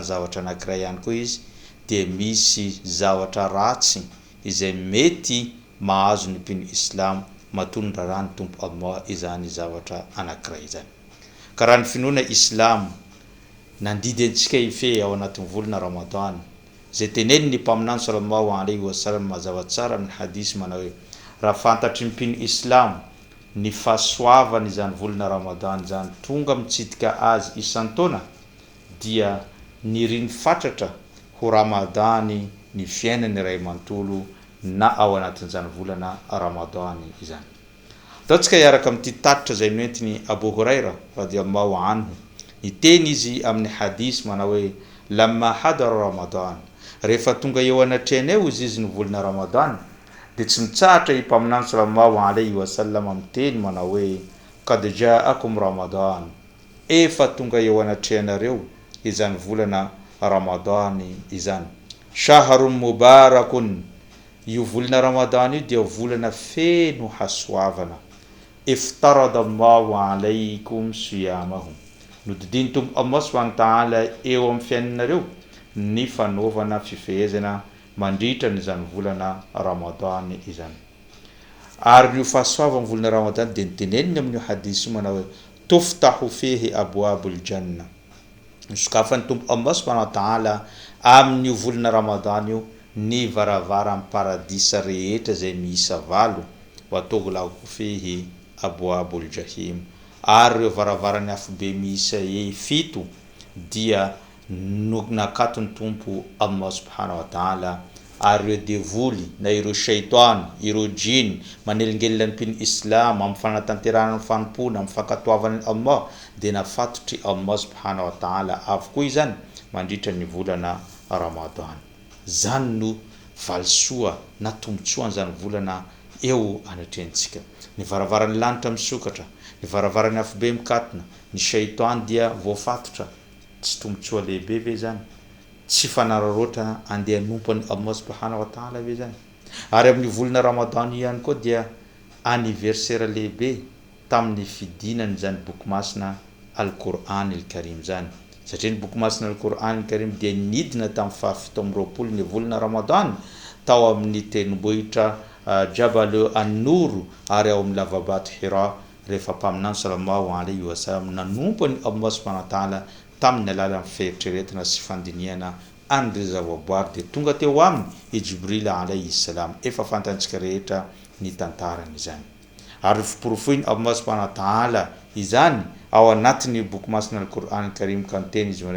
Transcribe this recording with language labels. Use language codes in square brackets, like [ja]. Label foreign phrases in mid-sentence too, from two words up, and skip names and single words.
[mg] zavatra anankiray ihany koa izy dia misy zavatra ratsy izay mety mahazo ny mpino islamo matondra rany tombo Allah izany zavatra anankiray izany ka raha ny finoana islam nandidy antsika ife ao anatin'ny volana ramadan zay teneny ny mpaminany [ar] صلى الله عليه وسلم [mg] mazava tsara amin'ny hadisy manao hoe raha fantatry ny mpino islam ny fahasoavany izany volana ramadan izany tonga mitsidika azy isan-taona dia niriny fatratra ho ramadany ny fiainany iray manontolo na ao anatin'izany volana ramadany izany ataontsika hiaraka amin'ity tatitra izay noentiny Abu Huraira [ar] رضي الله عنه [mg] niteny izy amin'ny hadisy manao hoe [ar] لما حضر رمضان [mg] rehefa tonga eo anatrehany eo izy ny volana ramadan dia tsy mitsahatra i mpaminany [ar] صلى الله عليه وسلم [mg] amin'ny teny manao hoe [ar] قد جاءكم رمضان [mg] efa tonga eo anatrehanareo izany volana ramadany izany [ar] شهر مبارك [mg] io volana ramadan io dia volana feno hasoavana [ar] افترض الله عليكم صيامه [mg] nodidiny tombo [ar] الله سبحانه وتعالى [mg] eo amin'ny fiainanareo ny fanaovana fifehezana mandritra n'izany volana ramadan izany ary io fahasoavana volana ramadan dia niteneniny amin'ny hadisy manao hoe [ar] تفتح فيه أبواب الجنة [mg] misokafany tombo [ar] الله سبحانه وتعالى [mg] amin'ny volana ramadan io ny varavaran'ny paradisa rehetra zay miisa 7 [ar] وتغلق فيه أبواب الجحيم [mg] ary ireo varavaran'ny afobe miisa 7 dia nakatony tompo [ar] الله سبحانه وتعالى [mg] ary ireo devoly na ireo shaitan ireo jin manelingelina ny mpino islam amin'ny fanatanterahana ny fanompona amin'ny fankatoavany Allah dia nafatotry [ar] الله سبحانه وتعالى [mg] avokoa izany mandritra ny volana ramadan zany no valsoa na tombotsoa an'izany volana eo anatrehantsika ny varavaran'ny lanitra misokatra ny varavaran'ny afobe mikatona ny shaitan dia voafatotra tsy tombotsoa lehibe ve zany tsy fanararota andeha nompon'ny [ar] الله سبحانه وتعالى [mg] ve zany ary amin'ny volana ramadan ihany koa dia anniversaire lehibe tamin'ny fidinany zany boky masina [ar] القرآن الكريم [mg] zany satria ny boky masina [ar] القرآن الكريم [mg] dia nidina tamin'ny fahafito amby 20 ny volana ramadan tao amin'ny tendrombohitra Jabal an-Nur ary ao amin'ny lavabato Hira rehefa mpaminany [ar] صلى الله عليه وسلم [mg] nanompony [ar] الله سبحانه وتعالى [mg] tamin'ny alalan'ny fieritreretana sy fandiniana an'ireo zavaboary dia tonga teo aminy i Jibril [ar] عليه السلام [mg] efa fantantsika rehetra ny tantarany izany ary fiporofoiny [ar] الله سبحانه وتعالى [mg] izany ao anatin'ny boky masina [ar] القرآن الكريم [mg] ka niteny izy manao